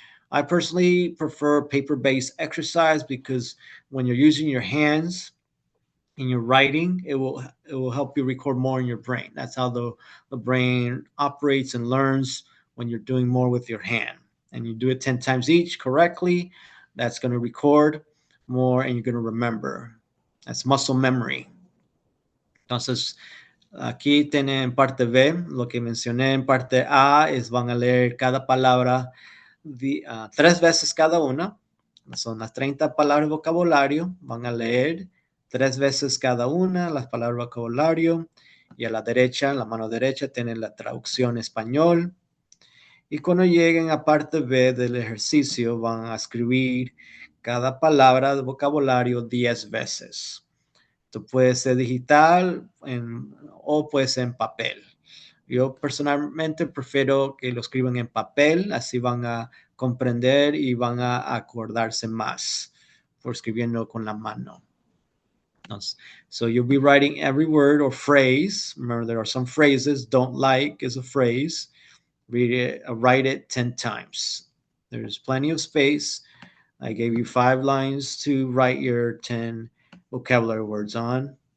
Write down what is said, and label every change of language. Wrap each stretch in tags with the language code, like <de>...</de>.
<en>I personally prefer paper-based exercise because when you're using your hands in your writing, it will help you record more in your brain. That's how the brain operates and learns when you're doing more with your hand. And you do it 10 times each correctly, that's going to record more and you're going to remember. That's muscle memory.</en> <es>Entonces, aquí tienen parte B, lo que mencioné en parte A es van a leer cada palabra 3 veces cada una. Son las 30 palabras de vocabulario. Van a leer 3 veces cada una las palabras de vocabulario. Y a la derecha, en la mano derecha, tienen la traducción español. Y cuando lleguen a parte B del ejercicio, van a escribir cada palabra de vocabulario 10 veces. Esto puede ser digital o puede ser en papel. Yo personalmente prefiero que lo escriban en papel, así van a comprender y van a acordarse más por escribiendo con la mano.</es> <en>So you'll be writing every word or phrase. Remember, there are some phrases. Don't like is a phrase. Write it 10 times. There's plenty of space. I gave you 5 lines to write your 10 vocabulary words on.</en>